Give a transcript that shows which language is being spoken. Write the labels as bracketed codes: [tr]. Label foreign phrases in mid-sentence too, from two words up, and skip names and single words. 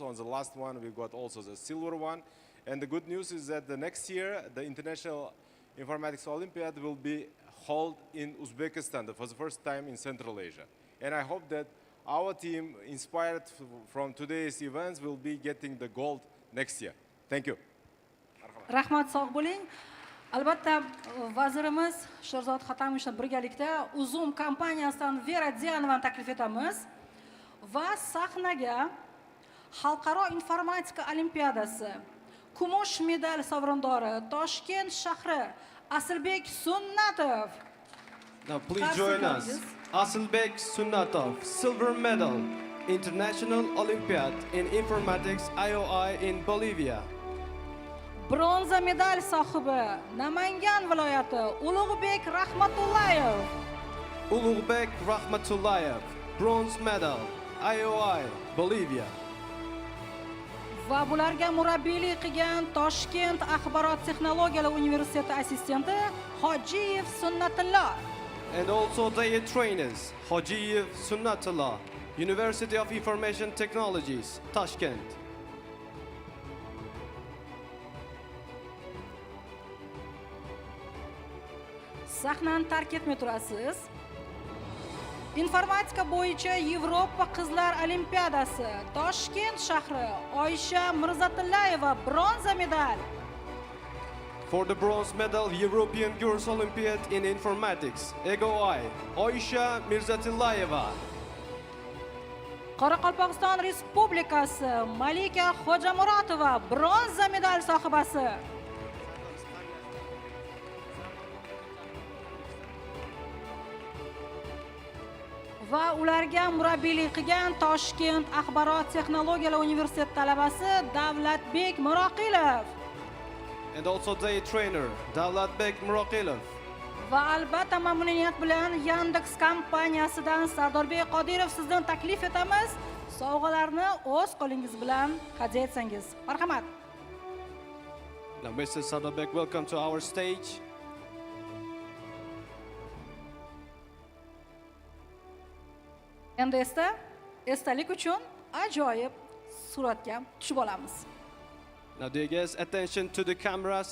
[en] On the last one, we've got also the silver one. And the good news is that the next year, the International Informatics Olympiad will be held in Uzbekistan for the first time in Central Asia. And I hope that our team, inspired from today's events, will be getting the gold next year. Thank you. [uz] Rahmat, sog' bo'ling. Albatta, vazirimiz Sherzod Xatamovich birgalikda Uzum kompaniyasidan Vera Dianovani taklif etamiz va sahnaga Xalqaro informatika olimpiadasi kumush medal sovrindori Toshkent shahri Asilbek Sunnatov. [en] Now please join us. Asilbek Sunnatov, silver medal, International Olympiad in Informatics IOI in Bolivia. [uz] Bronza medal sohibi Namangan viloyati Ulug'bek Rahmatullayev. [en] Ulug'bek Rahmatullayev, bronze medal, IOI, Bolivia. [uz] Va bularga murabbiylik qilgan Toshkent axborot texnologiyalar universiteti assistenti Hojiyev Sunnatullah. [en] And also their trainers, Hojiyev Sunnatullah, University of Information Technologies, Tashkent. [uz] Sahnani tark etmay turasiz. Informatika bo'yicha Yevropa qizlar olimpiadasi Toshkent shahri Oysha Mirzatillayeva bronza medal. [en] For the bronze medal, European Girls Olympiad in Informatics, EGOI, Oysha Mirzatillayeva. [uz] Qoraqalpog'iston Respublikasi Malika Xo'jamuratova bronza medal sohibasi. Va ularga murabbiylik qilgan Toshkent axborot texnologiyalar universiteti talabasi Davlatbek Muroqilov. [en] And also their trainer, Davlatbek Muroqilov. [uz] Va albatta mamnuniyat bilan Yandex kompaniyasidan Sardorbek Qodirov sizdan taklif etamiz. Sovg'alarni o'z qo'lingiz bilan hadya etsangiz. Marhamat. [en] Now Mr. Sardorbek, welcome to our stage. [uz] Endi esa esdalik uchun ajoyib suratga tushib olamiz. [en] Now dear guests, attention to the cameras.